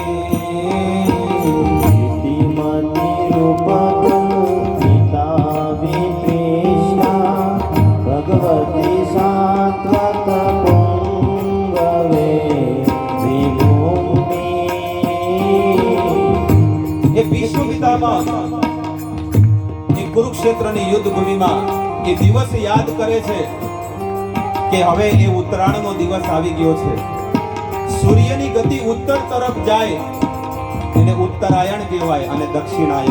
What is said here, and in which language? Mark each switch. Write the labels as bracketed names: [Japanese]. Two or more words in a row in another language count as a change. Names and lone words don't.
[Sanskrit] इतिमति रूप कल्पिता वितृष्णा भगवती सात्वत पुंगवे विभूमि. [Gujarati] એ ભીષ્મ પિતામહ એ કુરુક્ષેત્રની યુદ્ધ ભૂમિમાં એ દિવસ યાદ કરે છે કે હવે એ ઉત્તરાયણનો દિવસ આવી ગયો છે. સૂર્યની ગતિ ઉત્તર તરફ જાય એને ઉત્તરાયણ કહેવાય અને દક્ષિણાયન.